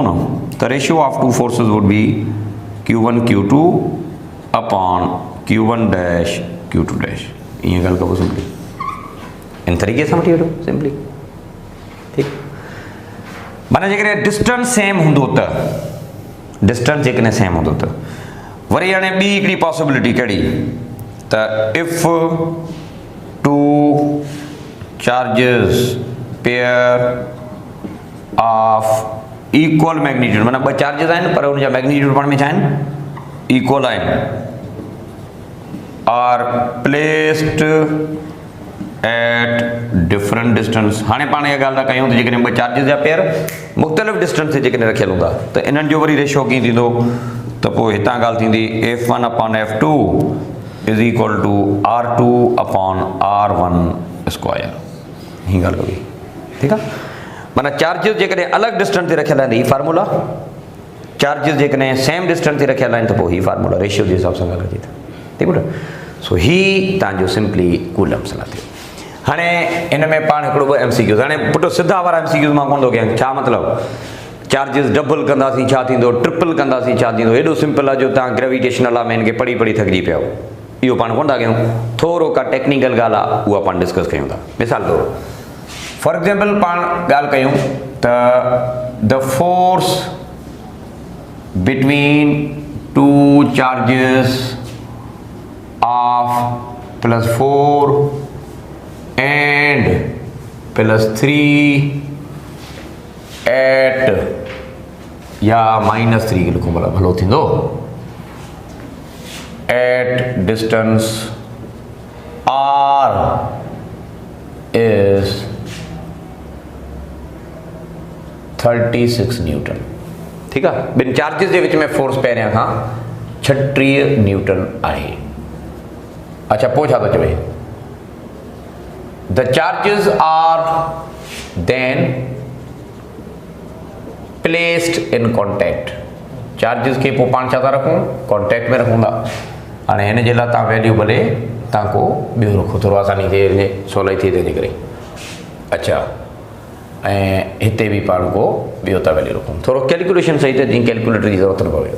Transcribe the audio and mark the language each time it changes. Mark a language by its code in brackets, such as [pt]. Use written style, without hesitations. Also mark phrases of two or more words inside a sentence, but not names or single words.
[sd] न त [en] ratio of two forces would be Q1 Q2 upon Q1 dash Q2 dash [sd] ईअं ॻाल्हि कबो सिंपली इन तरीक़े सां वठी वठो सिंपली ठीकु माना जेकॾहिं [en] distance same [sd] हूंदो त डिस्टेंस जेकॾहिं सेम हूंदो त वरी हाणे ॿी हिकिड़ी पॉसिबिलिटी कहिड़ी त [en] if two charges pair of equal magnitude [sd] माना ॿ चार्जिस आहिनि पर हुनजा मैग्नीट्यूड पाण में छा आहिनि इक्वल आहिनि [en] are placed at different distance [sd] हाणे पाण इहा ॻाल्हि था कयूं त जेकॾहिं ॿ चार्जिस जा पेयर मुख़्तलिफ़ डिस्टेंस ते जेकॾहिं रखियल हूंदा त इन्हनि जो वरी रेशियो कीअं थींदो त पोइ हितां ॻाल्हि थींदी [en] F1 upon F2 is equal to R2 upon R1 square [sd] हीअ ॻाल्हि कबी ठीकु आहे माना चार्जिस जेकॾहिं अलॻि डिस्टेंस ते रखियल आहिनि हीअ फार्मूला चार्जिस जेकॾहिं [en] same distance [sd] ते रखियल आहिनि त पोइ हीअ फार्मूला रेशियो जे हिसाब सां ॻाल्हि कजे थी ठीकु आहे सो हीअ तव्हांजो सिंपली [en] Coulomb's law [sd] थियो हाणे हिन में पाण हिकिड़ो ॿ MCQs हाणे पुटु सिधा वारा MCQs मां कोन थो कयां छा मतिलबु चार्जिस डबल कंदासीं छा थींदो ट्रिपल कंदासीं छा थींदो हेॾो सिंपल आहे जो तव्हां [en] gravitational law [sd] में हिनखे पढ़ी पढ़ी थकिजी पिया इहो पाण कोन था कयूं थोरो का टेक्निकल ॻाल्हि आहे उहा पाण डिस्कस कयूं था मिसाल तौरु [en] for example [sd] पाण ॻाल्हि कयूं त [en] the force between two charges of +4 and +3 at [sd] या -3 लिखो भला भलो थींदो [en] at distance R is 36 newton. [hi] ठीक है, [sd] बिन चार्जिस के विच में फोर्स पहिरियां खां 36 न्यूटन आहे। अच्छा पोइ छा थो चवे, [en] The charges are then placed in contact. [sd] चार्जिस के पोइ पाण छा था रखूं, कॉन्टेक्ट में रखूं था। हाणे हिन जे लाइ तव्हां वैल्यू भले तव्हां को ॿियो रखो, थोरो आसानी थिए वञे, सवलाई थिए तंहिंजे करे। अच्छा ऐं हिते बि पाण को ॿियो था वैल्यू रखूं, थोरो कैलकुलेशन सही त जीअं कैलकुलेटर जी ज़रूरत न पवे।